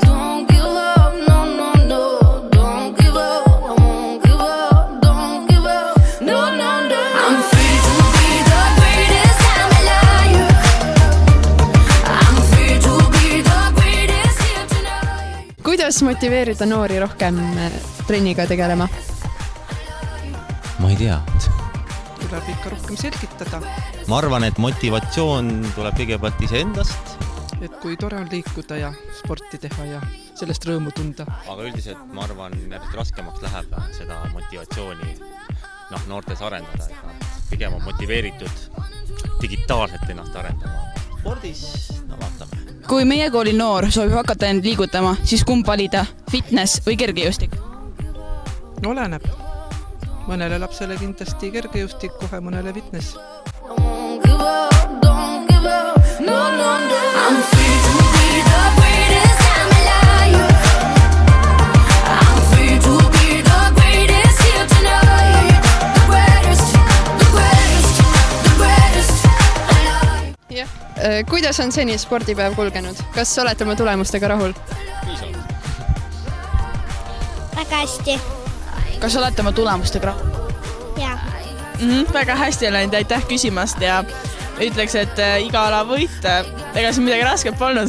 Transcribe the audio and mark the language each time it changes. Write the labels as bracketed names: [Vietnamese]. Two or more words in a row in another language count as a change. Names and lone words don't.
[Estonian] Don't give up, no, no, no. Don't give up, I won't give up. Don't give up, no, no, no. I'm free to be the greatest I'm alive. I'm free to be the greatest here tonight. Kuidas motiveerida noori rohkem trenniga tegelema? Ma ei tea. Tuleb ikka rohkem selgitada, Ma arvan, et motivatsioon tuleb kõigepealt iseendast, et kui tore on liikuda ja sporti teha ja sellest rõõmu tunda. aga üldiselt ma arvan, järjest raskemaks läheb seda motivatsiooni noortes arendada. Et nad pigem on motiveeritud digitaalselt ennast arendama. Spordis, vaatame. Kui meie kooli noor soovib hakata end liigutama, siis kumb valida? Fitness või kergejõustik? Oleneb. Mõnele lapsele kindlasti kergejõustik, kohe mõnele fitness. [English] Don't give up, don't give up, no, no, no. I'm free to be the greatest I'm alive. I'm free to be the greatest here tonight. The greatest, the greatest, the greatest alive. [Estonian] Jah. Kuidas on seni spordipäev kulgenud? Kas olete oma tulemustega rahul? Väga hästi. Kas olete oma tulemustega rahul? Jaa. Väga hästi on läinud, aitäh küsimast ja ütleks, et iga ala võit, ega siin midagi rasket polnud.